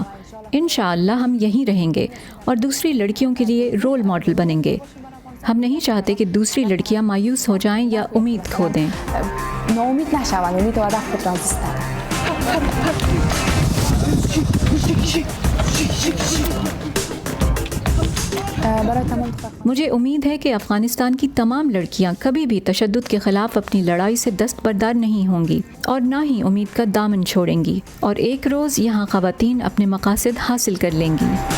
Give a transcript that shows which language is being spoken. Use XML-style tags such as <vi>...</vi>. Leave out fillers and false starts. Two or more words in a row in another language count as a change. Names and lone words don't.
<ur>انشاءاللہ ہم یہیں رہیں گے اور دوسری لڑکیوں کے لیے</ur> <en>role model</en> <ur>بنیں گے. ہم نہیں چاہتے کہ دوسری لڑکیاں مایوس ہو جائیں یا امید کھو دیں.</ur> <fa>ناامید نشوند، امید و هدف خود را زیست</fa> <ur>مجھے امید ہے کہ افغانستان کی تمام لڑکیاں کبھی بھی تشدد کے خلاف اپنی لڑائی سے دستبردار نہیں ہوں گی اور نہ ہی امید کا دامن چھوڑیں گی اور ایک روز یہاں خواتین اپنے مقاصد حاصل کر لیں گی.</ur>